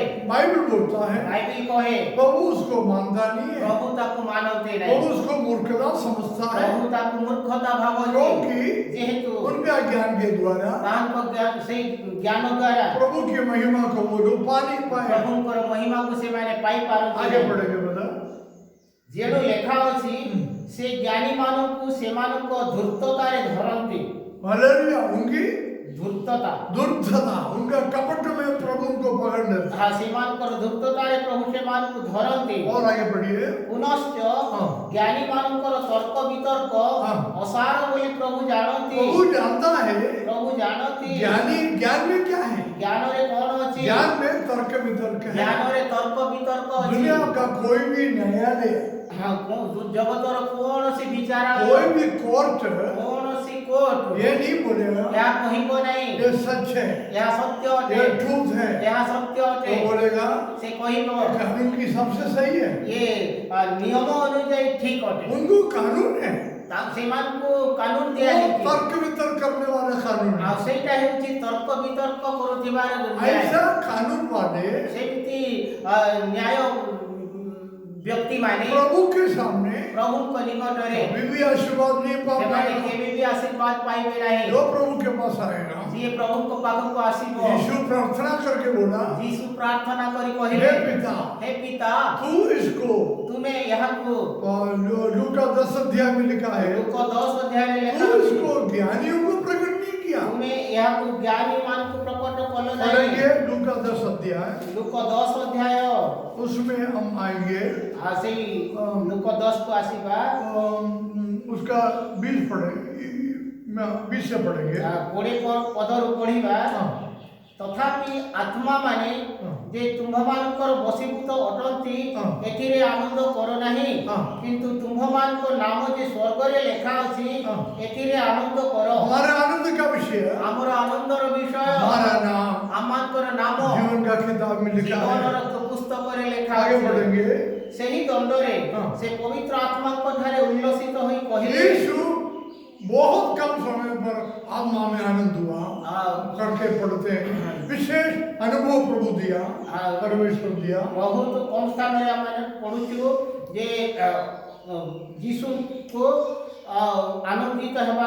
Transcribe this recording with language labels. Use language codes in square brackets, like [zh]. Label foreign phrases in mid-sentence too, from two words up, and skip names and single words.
[hi] बाइबल बोलता है [or] ବାଇବେଲ କହେ [hi] प्रभु उसको मानता नहीं है, [or] ପ୍ରଭୁ ତାକୁ ମାନନ୍ତି ନାହିଁ, [hi] प्रभु उसको मूर्खता समझता है, [or] ପ୍ରଭୁ ତାକୁ ମୂର୍ଖତା ଭାବନ୍ତି। [hi] क्योंकि [or] ଯେହେତୁ [hi] उनका ज्ञान के द्वारा [or] ତାଙ୍କ ସେଇ ଜ୍ଞାନ ଦ୍ୱାରା [hi] प्रभु की महिमा को वो लोग पा नहीं पाए। [or] ପ୍ରଭୁଙ୍କର ମହିମାକୁ ସେମାନେ ପାଇପାରନ୍ତି [hi] आगे [or] ନାହିଁ। [hi] बढ़ेंगे ब्रदर। [or] ଯେଣୁ ଲେଖା ଅଛି ସେ ଜ୍ଞାନୀମାନଙ୍କୁ ସେମାନଙ୍କ ଧୂର୍ତ୍ତତାରେ ଧରନ୍ତି। [hi] हालेलुया। उनकी [or] ଧୂର୍ତ୍ତତା [hi] दुर्धता, उनका कपट में प्रभु को पकड़ लेता [or] ତାହା ସେମାନଙ୍କର ଧୂର୍ତ୍ତତାରେ ପ୍ରଭୁ ସେମାନଙ୍କୁ ଧରନ୍ତି। [hi] है। और आगे बढ़िए। [or] ପୁନଶ୍ଚ ହଁ। ଜ୍ଞାନୀମାନଙ୍କର ତର୍କ ବିତର୍କ ହଁ। ଅସାର ବୋଲି ପ୍ରଭୁ ଜାଣନ୍ତି। [hi] प्रभु जानता है [or] ପ୍ରଭୁ ଜାଣନ୍ତି [hi] ज्ञानी ज्ञान में क्या है। [or] ଜ୍ଞାନରେ କଣ ଅଛି। [hi] ज्ञान में तर्क वितर्क है। [or] ଜ୍ଞାନରେ ତର୍କ ବିତର୍କ ଅଛି। [hi] दुनिया का कोई भी न्यायालय, [or] ହଁ, ଜଗତର କୌଣସି ବିଚାରାଳୟ, [hi] कोई भी कोर्ट [or] କୌଣସି କୋର୍ଟ [hi] ये नहीं बोलेगा [or] ଏହା କହିବ ନାହିଁ [hi] ये सच है, [or] ଏହା ସତ୍ୟ ଅଟେ, [hi] ये ट्रूथ है। [or] ଏହା ସତ୍ୟ ଅଟେ। [hi] वो बोलेगा [or] ସେ କହିବ [hi] कानून की सबसे सही है। [or] ଏ ନିୟମ ଅନୁଯାୟୀ ଠିକ ଅଟେ। [hi] उनको कानून है, [or] ସେମାନଙ୍କୁ କାନୁନ [hi] वो [or] ଦିଆଯାଇଛି। [hi] तर्क वितर्क करने वाला कानून है। [or] ଆଉ ସେଇଟା ହେଉଛି ତର୍କ ବିତର୍କ କରୁଥିବାର ନ୍ୟାୟ। [hi] ऐसा कानून वाले [or] ସେମିତି ନ୍ୟାୟ ବ୍ୟକ୍ତିମାନେ [hi] प्रभु के सामने [or] ପ୍ରଭୁଙ୍କ ନିକଟରେ [hi] कभी भी आशीर्वाद नहीं पा [or] ସେମାନେ [hi] पाएगा। [or] କେବେ ବି ଆଶୀର୍ବାଦ ପାଇବେ ନାହିଁ। [hi] जो प्रभु के पास आएगा, [or] ଯିଏ ପ୍ରଭୁଙ୍କ ପାଖକୁ ଆସିବ, [hi] यीशु प्रार्थना करके बोला, [or] ଯୀଶୁ ପ୍ରାର୍ଥନା କରି [hi] हे [or] କହିଲେ, [hi] पिता [or] ହେ ପିତା, [hi] तू इसको, [or] ତୁମେ ଏହାକୁ [hi] लूका 10 अध्याय में लिखा है, [or] ଲୁକ 10 ଅଧ୍ୟାୟରେ ଲେଖା [hi] तू [or] ଅଛି, [hi] इसको ज्ञानियों को प्रकट नहीं किया। [or] ତୁମେ ଏହାକୁ ଜ୍ଞାନୀମାନଙ୍କୁ ପ୍ରକଟ କଲ ନାହିଁ। [hi] पढ़ेंगे लूका 10 अध्याय, [or] ଲୁକ 10 ଅଧ୍ୟାୟ [hi] उसमें हम आएंगे। [or] ସେଇ ଲୁକ 10 କୁ ଆସିବା। [hi] उसका 20 पढ़े, 20 से पढ़ेंगे। [or] 20 ପଦରୁ ପଢିବା। [hi] हाँ। [or] ତଥାପି ଆତ୍ମାମାନେ ହଁ। ଯେ ତୁମ୍ଭମାନଙ୍କର ବଶୀଭୂତ ଅଟନ୍ତି, ହଁ। ଏଥିରେ ଆନନ୍ଦ କର ନାହିଁ, ହଁ। କିନ୍ତୁ ତୁମ୍ଭମାନଙ୍କ ନାମ ଯେ ସ୍ୱର୍ଗରେ ଲେଖା ଅଛି, ହଁ। ଏଥିରେ ଆନନ୍ଦ କର। [hi] हमारे आनंद का विषय है, [or] ଆମର ଆନନ୍ଦର ବିଷୟ [hi] हमारा नाम [or] ଆମମାନଙ୍କର ନାମ [hi] जीवन का किताब में लिखा [or] ଜୀବନର [hi] है। [or] ପୁସ୍ତକରେ ଲେଖା [hi] आगे [or] ଅଛି। [hi] बढ़ेंगे। [or] ସେହି ଦଣ୍ଡରେ ହଁ। ସେ ପବିତ୍ର ଆତ୍ମାଙ୍କ ଠାରେ ଉଲ୍ଲସିତ ହୋଇ କହିଲେ, [hi] यीशु बहुत कम समय पर आत्मा में आनंद हुआ करके पढ़ते हैं। विशेष अनुभव प्रभु दिया, परमेश्वर दिया। [or] ବହୁତ କମ ସ୍ଥାନରେ ଆମେ ପଢୁଛୁ ଯେ ଯୀଶୁଙ୍କୁ ଆନନ୍ଦିତ ହେବାର